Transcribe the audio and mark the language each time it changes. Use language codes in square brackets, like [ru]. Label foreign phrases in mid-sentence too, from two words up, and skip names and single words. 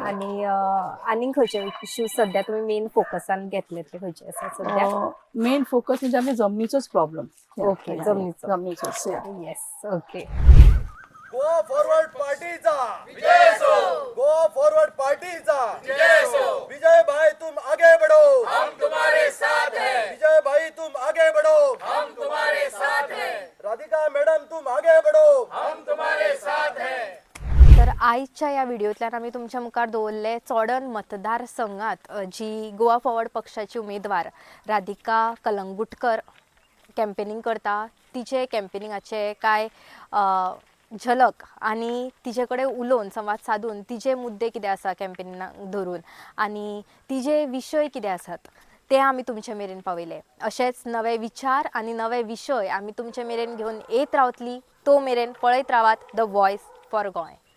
[kok] आणि आनीक खंयचे इश्यू सध्या तुम्ही मेन फोकसान घेतले ते खंयचे आसा सध्या [en] main focus [kok] म्हणजे आमच्या जमनीचोच प्रॉब्लेम ओके जमनीचोच [en] yes okay [mr] गोवा फॉरवर्ड पार्टीचा विजय असो गोवा फॉरवर्ड पार्टीचा विजय असो [hi] विजय भाई तुम आगे बढ़ो हम तुम्हारे साथ हैं विजय भाई तुम आगे बढ़ो हम तुम्हारे साथ हैं राधिका मैडम तुम आगे बढ़ो हम तुम्हारे साथ हैं [kok] तर आजच्या या व्हिडिओतल्यान आम्ही तुमच्या मुखार दवरले चोडण मतदारसंघात जी गोवा फॉरवर्ड पक्षाची उमेदवार राधिका कलंगुटकर कॅम्पेनिंग करता तिचे कॅम्पेनिंगाचे काय झलक आणि तिचे कडेन उलोवन संवाद साधून तिचे मुद्दे कितें आसा कॅम्पेनिंगाक धरून आनी तिचे विशय कितें आसात ते आमी तुमचे मेरेन पावयले अशेंच नवे विचार आनी नवे विशय आमी तुमचे मेरेन घेवन येत रावतली तो मेरेन पळयत रावात द वॉयस फॉर गोंय